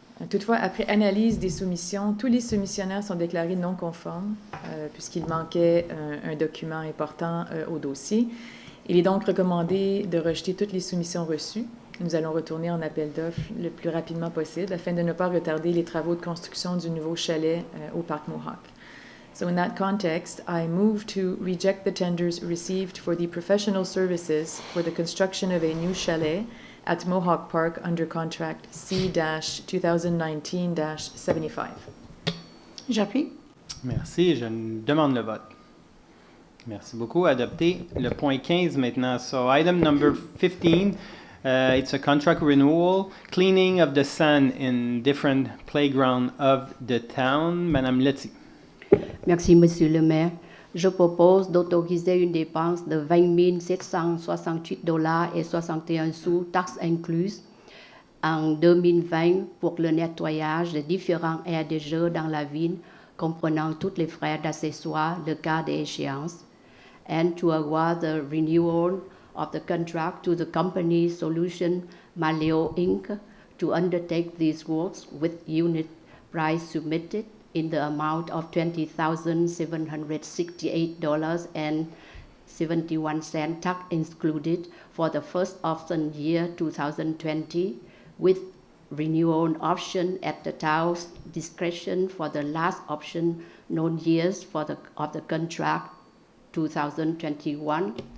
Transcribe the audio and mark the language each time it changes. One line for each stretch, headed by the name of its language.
French: Toutefois, après analyse des soumissions, tous les soumissionnaires sont déclarés non conformes puisqu'il manquait un document important au dossier. Il est donc recommandé de rejeter toutes les soumissions reçues. Nous allons retourner en appel d'offres le plus rapidement possible afin de ne pas retarder les travaux de construction du nouveau chalet au parc Mohawk.
English: So in that context, I move to reject the tenders received for the professional services for the construction of a new chalet at Mohawk Park under contract C-2019-75.
French: J'appuie. Merci. Je demande le vote. Merci beaucoup. Adopté. Le point 15 maintenant.
English: So item number 15, it's a contract renewal, cleaning of the sand in different playground of the town.
French: Madame Letty. Merci, Monsieur le maire. Je propose d'autoriser une dépense de 20 768 $ et 61 sous, taxes incluses, en 2020 pour le nettoyage de différents aires de jeu dans la ville, comprenant tous les frais d'accessoires, le cas d'échéance,
English: and to award the renewal of the contract to the company Solution Maleo Inc. to undertake these works with unit price submitted in the amount of $20,768.71, tax included, for the first option year 2020, with renewal option at the town's discretion for the last option known years of the contract 2021,